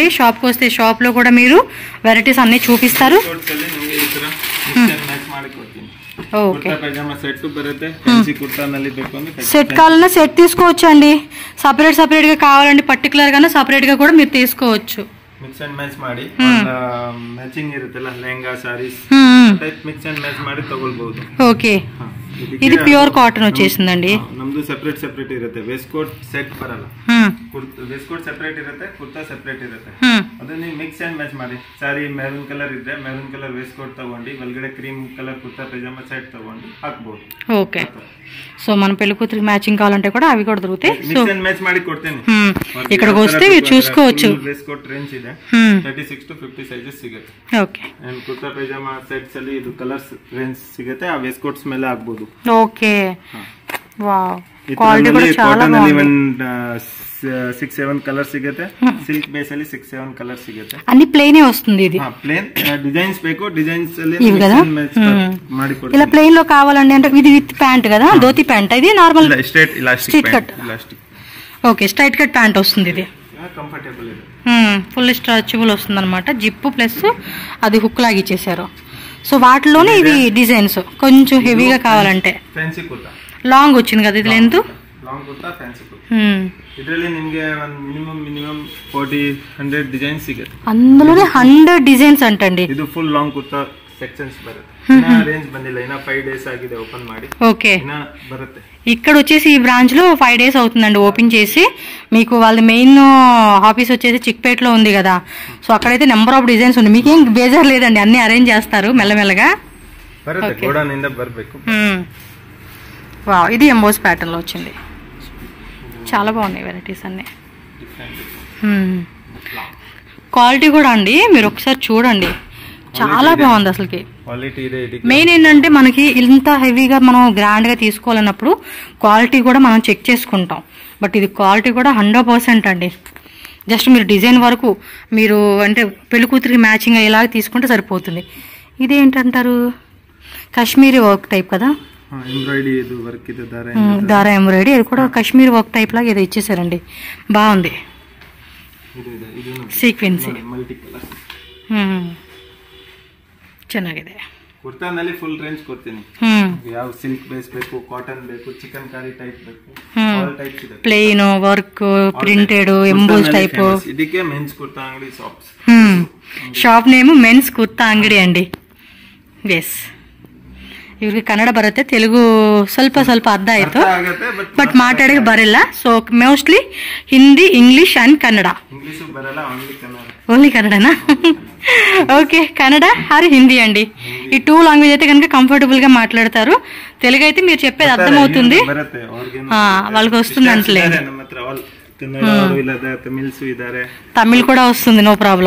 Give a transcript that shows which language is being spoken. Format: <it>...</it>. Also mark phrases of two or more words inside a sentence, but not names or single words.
<te>షాప్కి వస్తే షాప్లో కూడా మీరు వెరైటీస్ అన్నీ చూపిస్తారు. ఓకే, సెట్ కావాలన్నా సెట్ తీసుకోవచ్చు అండి. సపరేట్గా కావాలండి, పర్టికులర్గానే సపరేట్గా కూడా మీరు తీసుకోవచ్చు.</te> <en>mix and match</en> <kn>ಮಾಡಿ ಮ್ಯಾಚಿಂಗ್ ಇರುತ್ತಲ್ಲ ಲೆಹಂಗಾ ಸಾರೀಸ್ ಟೈಪ್</kn> <en>mix and match</en> <kn>ಮಾಡಿ ತಗೊಳ್ಬಹುದು. ಓಕೆ,</kn> <te>ఇది ప్యూర్ కాటన్ వచ్చేసిందండి.</te> <kn>ನಮ್ದು ಸೆಪರೇಟ್ ಇರುತ್ತೆ.</kn> <en>waist coat set</en> <kn>ಬರಲ್ಲ.</kn> <en>waist coat separate</en> <kn>ಇರುತ್ತೆ, ಕುರ್ತಾ ಸೆಪರೇಟ್ ಇರುತ್ತೆ. ಅದನ್ನ</kn> <en>mix and match</en> <kn>ಮಾಡಿ. ಸಾರಿ</kn> <en>maroon color</en> <kn>ಇದ್ರೆ</kn> <en>maroon color waist coat</en> <kn>ತಗೊಂಡು ಒಳಗಡೆ</kn> <en>cream color</en> <kn>ಕುರ್ತಾ ಪೈಜಾಮಾ ಸೆಟ್ ತಗೊಂಡು ಹಾಕಬಹುದು.</kn> <te>ఓకే, సో మన పెళ్లి కూతురికి మ్యాచింగ్ కావాలంటే కూడా అవి కూడా దొరుకుతాయి.</te> <en>mix and match</en> <kn>ಮಾಡಿ ಕೊಡ್ತೇನೆ.</kn> <te>ఇక్కడికి వస్తే మీరు చూసుకోవచ్చు.</te> <en>waist coat range</en> <kn>ಇದೆ</kn> <en>36 to 50 sizes</en> <kn>ಸಿಗುತ್ತೆ. ಓಕೆ, ಅಂಡ್ ಕುರ್ತಾ ಪೈಜಾಮಾ ಸೆಟ್ಸ್ ಅಲ್ಲಿ ಇದು</kn> <en>colors range</en> <kn>ಸಿಗುತ್ತೆ. ಆ</kn> <en>waist coats</en> <kn>ಮೇಲೆ ಹಾಕಬಹುದು.</kn> <te>ఓకే, వావ్, క్వాలిటీ కూడా చాలా బాగుంది.</te> <kn>6-7 కలర్స్ ಸಿಗುತ್ತೆ.</kn> <en>silk base</en> <kn>ಅಲ್ಲಿ 6-7 కలర్స్ ಸಿಗುತ್ತೆ.</kn> <te>అన్ని ప్లెయిన్ వస్తుంది. ఇది</te> <kn>ప్లెయిన్ ಡಿಸೈನ್ಸ್ ಬೇಕು, ಡಿಸೈన్స్ ಅಲ್ಲಿ</kn> <te>ఇవి కదా</te> <kn>ಮಾಡಿ ಕೊಡ್ತೀನಿ.</kn> <te>ఇలా ప్లెయిన్ లో కావాలండి అంటే ఇది</te> <en>with pant</en> <te>కదా, ధోతి ప్యాంట్. ఇది నార్మల్</te> <en>straight elastic</en> <te>కట్. ఓకే,</te> <en>straight cut pant</en> <te>వస్తుంది. ఇది కంఫర్టబుల్,</te> <en>full stretchable</en> <te>వస్తుంది అనమాట.</te> <en>zip plus</en> <te>అది హుక్ లాగా ఇచ్చేసారు. సో వాటిలోనే ఇవి డిజైన్స్ కొంచెం హెవీగా కావాలంటే ఫ్యాన్సీ కుర్తా లాంగ్ వచ్చింది కదా, ఇది లెంత్ లాంగ్ కుర్తా ఫ్యాన్సీ కుర్తా.</te> <kn>ಇದರಲ್ಲಿ ನಿಮಗೆ</kn> <en>minimum 40-100 designs</en> <kn>ಸಿಗುತ್ತೆ.</kn> <te>అందులోనే 100 డిజైన్స్ అంటండి.</te> <kn>ಇದು</kn> <en>full long</en> <kn>ಕುರ್ತಾ ಸೆಕ್ಷನ್ಸ್ ಬರುತ್ತೆ. ರೇಂಜ್ ಬಂದಿಲ್ಲ, ಇನ್ನ 5 days ಆಗಿದೆ ಓಪನ್ ಮಾಡಿ.</kn> <te>ఓకే,</te> <kn>ಇನ್ನ ಬರುತ್ತೆ.</kn> <te>ఇక్కడ వచ్చేసి ఈ బ్రాంచ్ లో 5 days అవుతుందండి ఓపెన్ చేసి. మీకు వాళ్ళ</te> <en>main office</en> <te>వచ్చేసి చిక్పేటలో ఉంది కదా, సో అక్కడైతే</te> <en>number of designs</en> <te>ఉంది. మీకేం బేజార్ లేదండి, అన్ని అరేంజ్ చేస్తారు మెల్లమెల్లగా.</te> <kn>ಬರುತ್ತೆ, ಗೋಡೌನ್ ಬರಬೇಕು.</kn> <te>వావ్, ఇది</te> <en>emboss pattern</en> <te>లో వచ్చింది. చాలా బాగున్నాయి వెరైటీస్ అన్ని. క్వాలిటీ కూడా అండి మీరు ఒకసారి చూడండి, చాలా బాగుంది అసలుకి. మెయిన్ ఏంటంటే మనకి ఇంత హెవీగా మనం గ్రాండ్గా తీసుకోవాలన్నప్పుడు క్వాలిటీ కూడా మనం చెక్ చేసుకుంటాం. బట్ ఇది క్వాలిటీ కూడా 100% అండి. జస్ట్ మీరు డిజైన్ వరకు మీరు అంటే పెళ్లి కూతురికి మ్యాచింగ్ అయ్యేలాగా తీసుకుంటే సరిపోతుంది. ఇదేంటంటారు,</te> <en>Kashmiri work type</en> <te>కదా, దారా ఎంబ్రాయిడరీ. అది కూడా</te> <en>Kashmir work type</en> <te>లాగా ఏదో ఇచ్చేసారండి, బాగుంది.</te> <kn>ಸೀಕ್ವೆನ್ಸಿ ಚೆನ್ನಾಗಿದೆ. ಕುರ್ತಾನಲ್ಲಿ ಫುಲ್ ರೇಂಜ್ ಕೊಡ್ತೀನಿ. ಯಾವ</kn> <en>silk base</en> <kn>ಬೇಕು, ಕಾಟನ್ ಬೇಕು, ಚಿಕನ್ ಕಾರಿ ಟೈಪ್ ಬೇಕು,</kn> <en>all types</en> <kn>ಇದೆ.</kn> <en>plain work, printed, emboss type.</en> <kn>ಇದಕ್ಕೆ ಮೆನ್ಸ್ ಕುರ್ತಾ ಅಂಗಡಿ ಶಾಪ್ಸ್.</kn> <en>shop name</en> <kn>ಮೆನ್ಸ್ ಕುರ್ತಾ ಅಂಗಡಿ ಅಂడి. ಎಸ್, ಇವ್ರಿಗೆ ಕನ್ನಡ ಬರುತ್ತೆ, ತೆಲುಗು ಸ್ವಲ್ಪ ಅರ್ಧ ಆಯ್ತು, ಬಟ್ ಮಾತಾಡಕ್ಕೆ ಬರಲ್ಲ.</kn> <en>so mostly Hindi, English and Kannada.</en> <te>ఓన్లీ కన్నడనా? ఓకే, కన్నడ ఆర్ హిందీ అండి. ఈ 2 లాంగ్వేజ్ అయితే కనుక కంఫర్టబుల్ గా మాట్లాడతారు. తెలుగు అయితే మీరు చెప్పేది అర్థమవుతుంది, వాళ్ళకి వస్తుంది అంటలే. తమిళ్ కూడా వస్తుంది,</te> <en>no problem.</en>